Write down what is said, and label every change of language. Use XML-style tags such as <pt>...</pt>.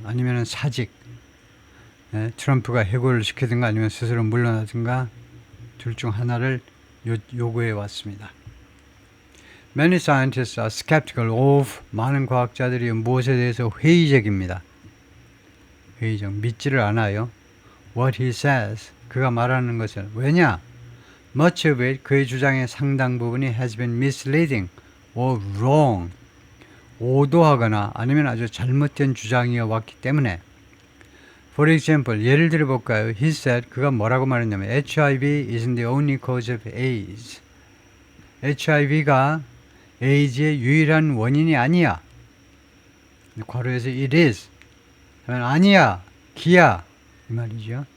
<ko>아니면 사직 트럼프가 해고를 시키든가 아니면 스스로 물러나든가 둘 중 하나를 요구해 왔습니다.</ko> <en>Many scientists are skeptical of</en> <ko>많은 과학자들이 무엇에 대해서 회의적입니다. 회의적, 믿지를 않아요.</ko> <en>What he says,</en> <ko>그가 말하는 것을. 왜냐?</ko> <en>Much of it,</en> <ko>그의 주장의 상당 부분이</ko> <en>has been misleading or wrong.</en> <ko>오도하거나 아니면 아주 잘못된 주장이어 왔기 때문에</ko> <en>For example,</en> <ko>예를 들어 볼까요?</ko> <en>He said,</en> <ko>그가 뭐라고 말했냐면</ko> <en>HIV isn't the only cause of AIDS.</en> <ko>HIV가 AIDS의 유일한 원인이 아니야. 괄호에서 it is 하면 아니야, 기야 이 말이죠.</ko>